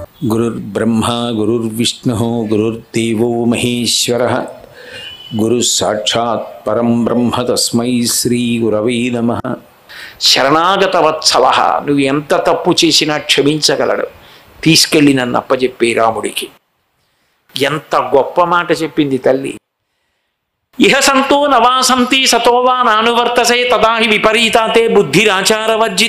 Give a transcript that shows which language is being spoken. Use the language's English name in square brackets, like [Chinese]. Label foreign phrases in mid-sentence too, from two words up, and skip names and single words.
[Sanskrit] गुरुर्ब्रह्मा गुरुर्विष्णुः गुरुर्देवो महेश्वरः गुरुः साक्षात् परं ब्रह्म तस्मै श्री गुरवे नमः। [Telugu] శరణాగత వత్సల నువ్వు ఎంత తప్పు చేసినా క్షమించగలడు. తీసుకెళ్ళి నన్ను అప్పచెప్పే రాముడికి. ఎంత గొప్ప మాట చెప్పింది తల్లి. [Sanskrit] ఇహ సంతో నవాసంతి సతోవా నానువర్తసే తదాహి విపరీతాతే బుద్ధిరాచారవర్జిత.